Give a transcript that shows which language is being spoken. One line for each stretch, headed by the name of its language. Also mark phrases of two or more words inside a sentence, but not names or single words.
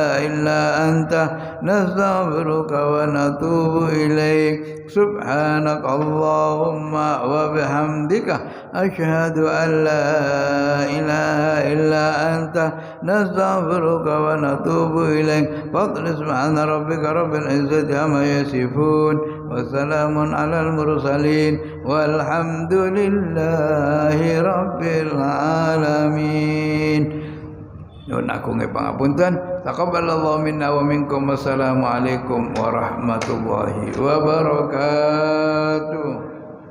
Arabic: إلا أنت نستغفرك ونتوب إليك سبحانك اللهم وبحمدك أشهد أن لا إله إلا أنت نستغفرك ونتوب إليك فاطر سبحان ربك رب العزة عما يصفون وسلام على المرسلين والحمد لله رب العالمين.
Javanese: Nyuwun agung pangapunten.
Arabic: تقبل الله منا ومنكم. والسلام عليكم ورحمة الله وبركاته.